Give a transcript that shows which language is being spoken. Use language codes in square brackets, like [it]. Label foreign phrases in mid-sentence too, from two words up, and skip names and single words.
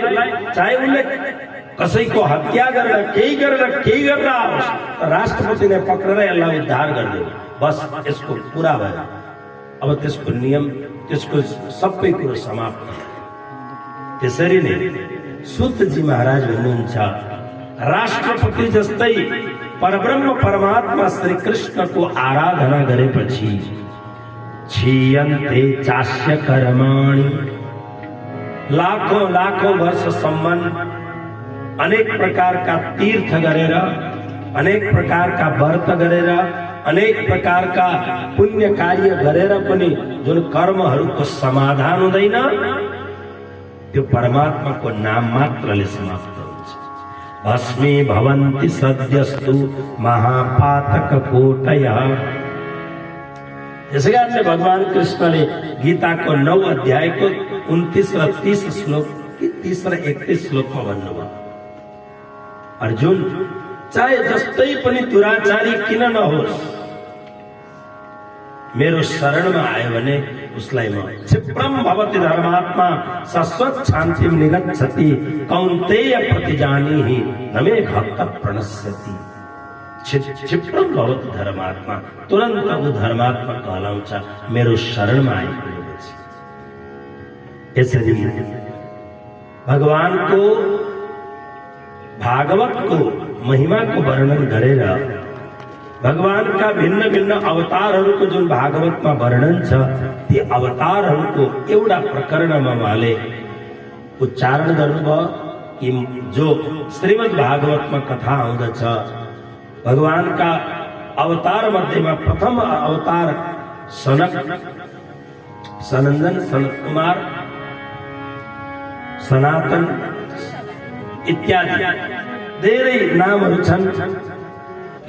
[ne] चाहे उसले कसैको हत्या गरेर केही गरेर आओस्, राष्ट्रपतिले पक्रेर यसलाई उद्धार गरिदियो, बस यसको पूरा भयो। अब त्यसको नियम, त्यसको सबै कुरो समाप्त भयो। त्यसरी नै सूतजी महाराज भन्नुहुन्छ, राष्ट्रपति जस्तै परब्रह्म परमात्मा श्री कृष्णको आराधना गरेपछि [sa] क्षीयन्ते चास्य कर्माणि, [ne] लाखौं वर्षसम्म अनेक प्रकारका तीर्थ गरेर, अनेक प्रकारका व्रत गरेर, अनेक प्रकारका पुण्य कार्य गरेर पनि जुन कर्महरूको समाधान हुँदैन, त्यो परमात्माको नाम मात्रले समाप्त हुन्छ। [sa] भस्मी भवन्ति सद्यस्तु महापातक कोटयः। [ne] त्यसै कारणले भगवान कृष्णले गीताको 9 अध्यायको 29 र 30 श्लोक, 30 र 31 श्लोकमा भन्नुभयो, अर्जुन चाहे जस्तै पनि दुराचारी किन नहोस्, मेरो शरणमा आयो भने उसलाई म [sa] क्षिप्रम भवति धर्मात्मा शाश्वत शान्तिम निगच्छति कौन्तेय प्रतिजानीहि न मे भक्त प्रणश्यति। क्षिप्रम भवति धर्मात्मा, [ne] तुरन्त वो धर्मात्मा कहलाउँछ मेरो शरणमा आइपुगेपछि। यसरी भगवानको भागवतको महिमाको वर्णन गरेर भगवानका भिन्न भिन्न अवतारहरूको जुन भागवतमा वर्णन छ, ती अवतारहरूको एउटा प्रकरणमा उहाँले उच्चारण गर्नुभयो कि जो श्रीमद् भागवतमा कथा आउँदछ, भगवानका अवतार मध्येमा प्रथम अवतार सनन्दन, सनत कुमार, सनातन इत्यादि धेरै नामहरू छन्।